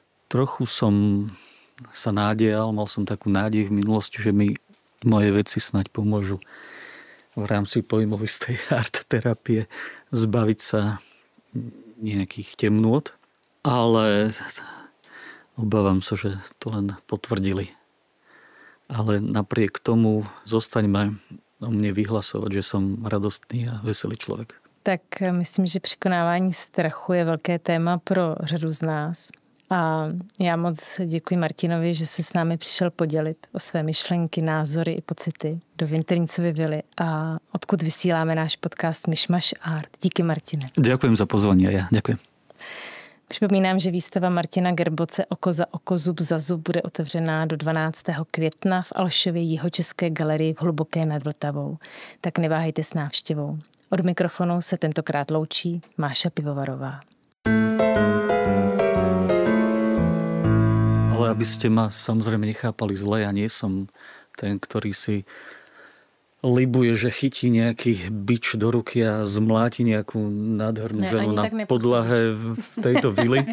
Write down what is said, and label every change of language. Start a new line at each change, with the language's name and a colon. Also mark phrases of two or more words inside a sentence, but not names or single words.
Slovak: Trochu som sa nádejal, mal som takú nádej v minulosti, že mi moje veci snáď pomôžu v rámci pojmovistej art terapie zbaviť sa nejakých temnôt, ale obávam sa, že to len potvrdili. Ale napriek tomu zostaňme o mne vyhlasovať, že som radostný a veselý človek.
Czech: Tak myslím, že překonávání strachu je velké téma pro řadu z nás. A já moc děkuji Martinovi, že se s námi přišel podělit o své myšlenky, názory i pocity do Vinternicovy vily a odkud vysíláme náš podcast Myšmaš Art. Díky, Martine.
Slovak: Ďakujem za pozvanie. Ja ďakujem.
Czech: Připomínám, že výstava Martina Gerboce Oko za oko, zub za zub bude otevřená do 12. května v Alšově Jihočeské galerii v Hluboké nad Vltavou. Tak neváhejte s návštěvou. Od mikrofonu se tentokrát loučí Máša Pivovarová.
Slovak: Ale aby ste ma samozrejme nechápali zle, ja nie som ten, ktorý si libuje, že chytí nejaký bič do ruky a zmláti nejakú nádhernú ženu na podlahe v tejto vily.